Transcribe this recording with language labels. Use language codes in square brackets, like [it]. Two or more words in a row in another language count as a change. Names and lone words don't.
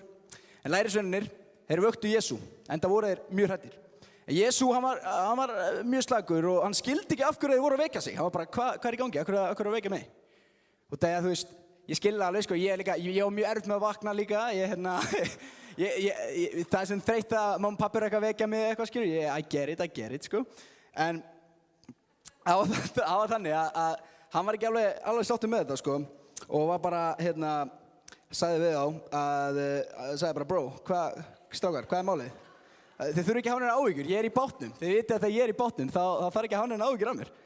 [is] En lærisveinarnir, þeir vöktu Jesú, enda voru þeir mjög hræddir. Jésu, hann var mjög slagur og hann skildi ekki af hverju þið voru að vekja sig. Hann var bara, hvað er í gangi? Af hverju að vekja mig? Og þegar, þú veist, ég skilði alveg, sko, ég var mjög erfitt með að vakna líka. Það er sem þreytt að mamma og pappi eru eitthvað að vekja mig eitthvað, skilur. [en] I get it, [is] sko. En það var þannig að hann var ekki alveg sáttur með þetta, sko. Og var bara, sagði við á sagði bara, bro, strákar, hvað er málið? Þið þurfi ekki að hafa neina áhyggjur, ég er í bátnum. Þið vitið að þegar ég er í bátnum, þá þarf ekki að hafa neina áhyggjur af mér.